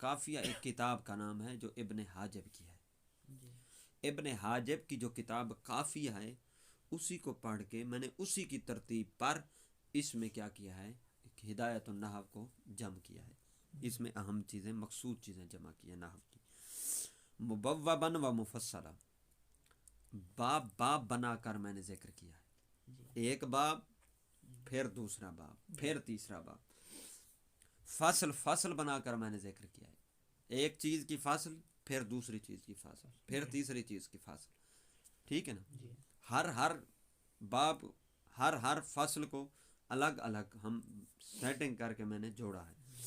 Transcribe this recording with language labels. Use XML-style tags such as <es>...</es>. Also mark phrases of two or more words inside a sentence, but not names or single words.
<ur>قافیہ ایک کتاب کا نام ہے جو ابن حاجب کی ہے. ابن حاجب کی جو کتاب قافیہ ہے اسی کو پڑھ کے میں نے اسی کی ترتیب پر اس میں کیا کیا ہے، ہدایت النحو کو جمع کیا ہے. اس میں اہم چیزیں، مقصود چیزیں جمع کی ہیں نحو کی.</ur> <ar>مبوباً و مفصلا،</ar> <ur>باب باب بنا کر میں نے ذکر کیا ہے. ایک باب، پھر دوسرا باب، پھر تیسرا باب. فصل فصل بنا کر میں نے ذکر کیا ہے. ایک چیز کی فصل، پھر دوسری چیز کی فصل، پھر تیسری چیز کی فصل. ٹھیک ہے نا. ہر باب، ہر فصل کو الگ الگ ہم سیٹنگ کر کے میں نے جوڑا ہے.</ur>